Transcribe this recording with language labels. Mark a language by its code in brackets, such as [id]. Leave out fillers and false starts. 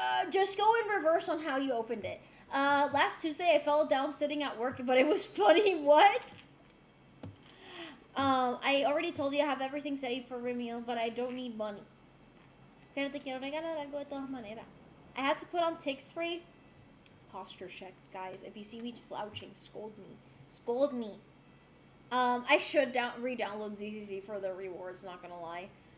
[en] Just go in reverse on how you opened it. Last Tuesday I fell down sitting at work, but it was funny. What? I already told you I have everything saved for Remiel, but I don't need money. [es] Pero te quiero regalar algo de todas maneras. [en] I had to put on tick spray. Posture check, guys. If you see me slouching, scold me. I should re-download ZZZ for the rewards, not gonna lie.